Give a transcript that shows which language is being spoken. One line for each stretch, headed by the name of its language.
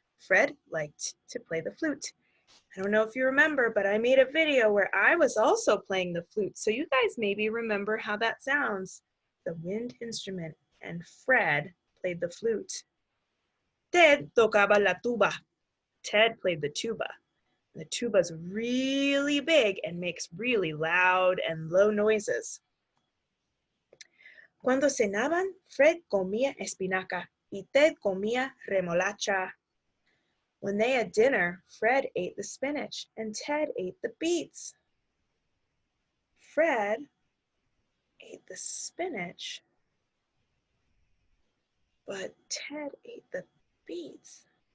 English: Fred liked to play the flute. I don't know if you remember, but I made a video where I was also playing the flute, so you guys maybe remember how that sounds. The wind instrument, and Fred played the flute.
Spanish: Ted tocaba la tuba.
English: Ted played the tuba. The tuba's really big and makes really loud and low noises.
Spanish: Cuando cenaban, Fred comía espinaca y Ted comía remolacha.
English: When they had dinner, Fred ate the spinach and Ted ate the beets. Fred ate the spinach, but Ted ate the beets.